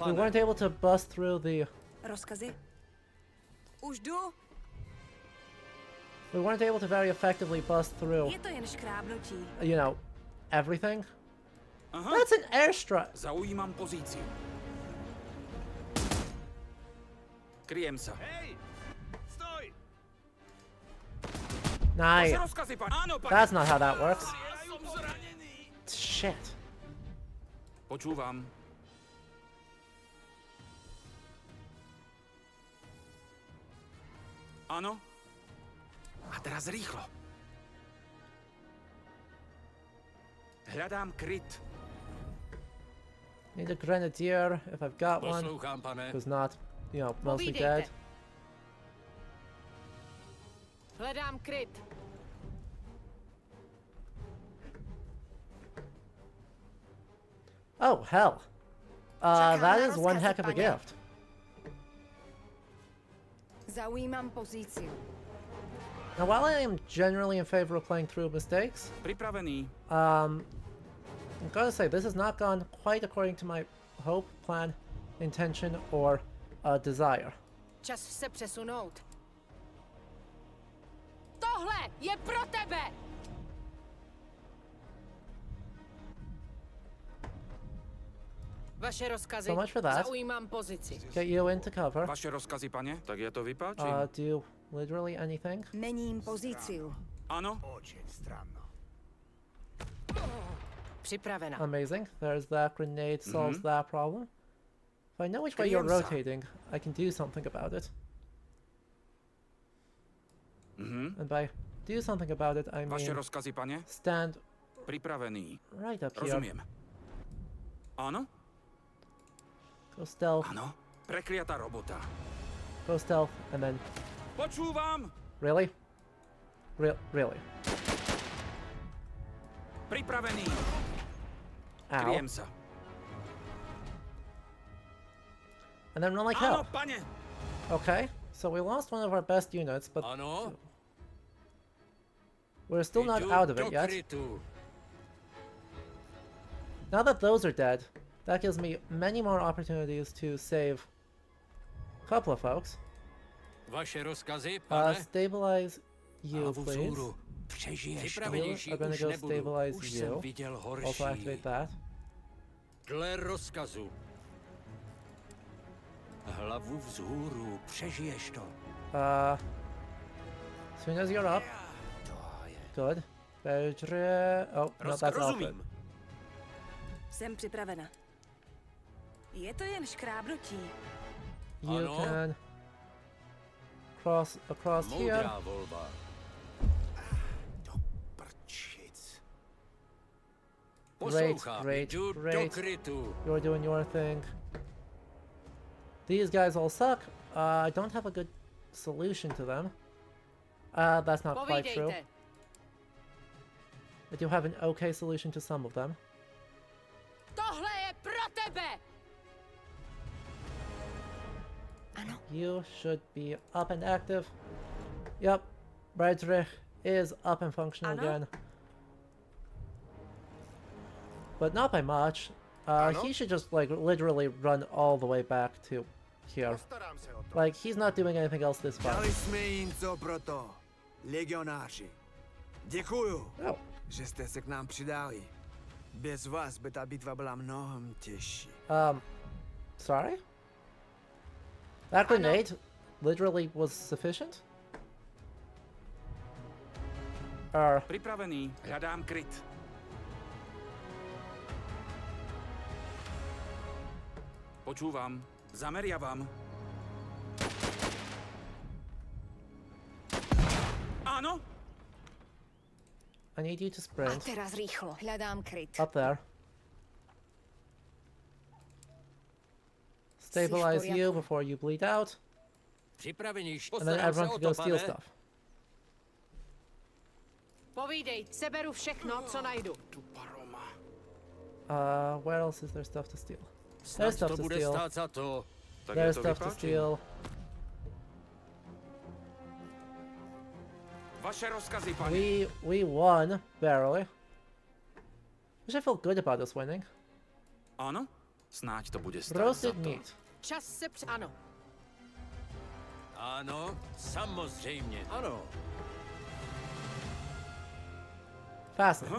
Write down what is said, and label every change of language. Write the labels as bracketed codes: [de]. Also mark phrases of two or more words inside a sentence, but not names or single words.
[cs] pane. [en] weren't able to bust through the. [cs] Rozkazy? Už jdu. [en] We weren't able to very effectively bust through, [cs] Je to jen škrábnutí. [en] you know, everything. Aha. That's an airstrike. [sk] Zaujímam pozíciu. Kryjem sa. Stoj! Vaše [en] Nah, [sk] rozkazy, pane. Áno, pane. [en] that's not how that works. [sk] Som zranený. [en] Shit. [sk] Počúvam. Áno? A teraz rýchlo. Hľadám kryt. [en] Need a grenadier if I've got one. [cs] Poslouchám, pane. [en] Who's not, you know, mostly [cs] Povídejte. [en] dead. [cs] Hledám kryt. [en] Oh, hell. [cs] Čeká [en] That [cs] na [en] is one [cs] rozkazy, [en] heck of a [cs] pane. [en] gift. [sk] Zaujímam pozíciu. [en] Now, while I am generally in favor of playing through mistakes, [sk] Pripravený. [en] I'm gonna say this has not gone quite according to my hope, plan, intention, or desire. [cs] Čas se přesunout. Tohle je pro tebe! Vaše rozkazy. [en] So much for that. [cs] Zaujímám pozici. [en] Get you into cover. [sk] Vaše rozkazy, pane? Tak ja to vypáčim. [en] Do literally anything. [sk] Mením pozíciu. Áno? [ru] Очень странно. [cs] Připravena. [en] Amazing. There's that grenade solves that problem. If I know which way you're [sk] Kryjem sa. [en] rotating, I can do something about it. And by do something about it, I [sk] Vaše [en] mean [sk] rozkazy, pane? [en] stand [sk] Pripravený. [en] right up here. [sk] Rozumiem. Áno? [en] Go stealth, [sk] Áno. Prekliatá robota. [en] go stealth, and then [sk] Počúvam! [en] really? Really? [sk] Pripravený. Ow. Kryjem sa. [en] And then run like [sk] Áno, [en] hell. [sk] pane! [en] Okay, so we lost one of our best units, but [cs] Ano? [en] we're still not [cs] Jdu [en] out of [cs] do [en] it yet. [cs] krytu. [en] Now that those are dead, that gives me many more opportunities to save a couple of folks. [cs] Vaše rozkazy, pane? [en] Stabilize you, [cs] Hlavu [en] please. [cs] vzhůru. Přežiješ to. [en] You [cs] Připravenější [en] are gonna [cs] už [en] go [cs] nebudu. [en] stabilize [cs] Už [en] you. [cs] jsem viděl horší. [en] Also activate that. Dle rozkazu. Hlavu vzhůru. Přežiješ to. As soon as you're up. Good. Oh, no, that's outfit. [cs] Jsem připravena. Je to jen škrábnutí. [en] You [cs] Ano. [en] can cross across here. [cs] Moudrá volba. Prčic. Poslouchám. [en] great, [cs] Jdu do [en] great. [cs] krytu. [en] You're doing your thing. These guys all suck. I don't have a good solution to them. That's not quite true. [cs] Povídejte. [en] I do have an okay solution to some of them. [cs] Tohle je pro tebe! Ano. [en] You should be up and active. Yep, Bredrich is up and functional [cs] Ano. [en] again. But not by much. [cs] Ano. [en] He should just like literally run all the way back to here. [cs] Postarám se o to. [en] Like he's not doing anything else this far. [cs] Dali jsme jim co proto, legionáři. Děkuju, [en] Oh, [cs] že jste se k nám přidali. Bez vás by ta bitva byla mnohem těžší. [en] sorry? That grenade literally was sufficient? [sk] Pripravený. Hľadám kryt. Počúvam. Zameriavam. Áno? [en] I need you to [sk] A [en] sprint [sk] teraz rýchlo. Hľadám kryt. [en] up there. Stabilize you [sk] poriadku. [en] before you bleed out, [cs] Připravenější. [en] and then [cs] Postarám se [en] everyone [cs] o [en] can [cs] to, [en] go steal [cs] pane. [en] stuff. [cs] Povídej, seberu všechno, co najdu. Tu paroma. [en] Where else is there stuff to steal? [cs] Snad [en] stuff to [cs] to bude [en] steal. [cs] stát za to. [sk] Tak ja [en] There's [sk] to [en] stuff to [sk] vypáčim. [en] steal. [sk] Vaše rozkazy, pane. [en] We won, barely. Which I feel good about us winning. [sk] Áno? Snáď to bude stáť za [en] Roasted [sk] to. [en] meat. [cs] Čas se Ano. Ano, samozřejmě. Ano. [en] Fascinating.